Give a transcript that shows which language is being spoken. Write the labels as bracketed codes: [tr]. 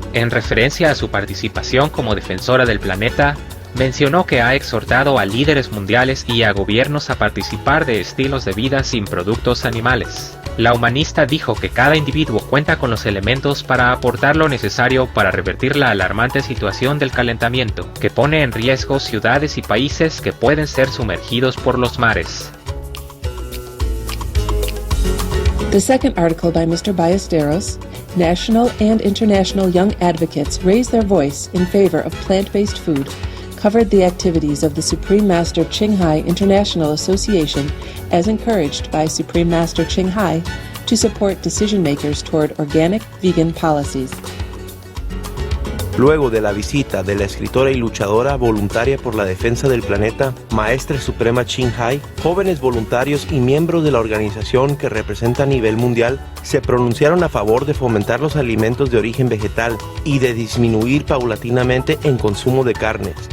[es] En referencia a su participación como defensora del planeta, mencionó que ha exhortado a líderes mundiales y a gobiernos a participar de estilos de vida sin productos animales. La humanista dijo que cada individuo cuenta con los elementos para aportar lo necesario para revertir la alarmante situación del calentamiento, que pone en riesgo ciudades y países que pueden ser sumergidos por los mares. [en] The second article by Mr. Ballesteros, National and International Young Advocates Raise Their Voice in Favor of Plant-Based Food, covered the activities of the Supreme Master Ching Hai International Association as encouraged by Supreme Master Ching Hai to support decision-makers toward organic vegan policies. [es] Luego de la visita de la escritora y luchadora voluntaria por la defensa del planeta, Maestra Suprema Ching Hai, jóvenes voluntarios y miembros de la organización que representa a nivel mundial se pronunciaron a favor de fomentar los alimentos de origen vegetal y de disminuir paulatinamente el consumo de carnes.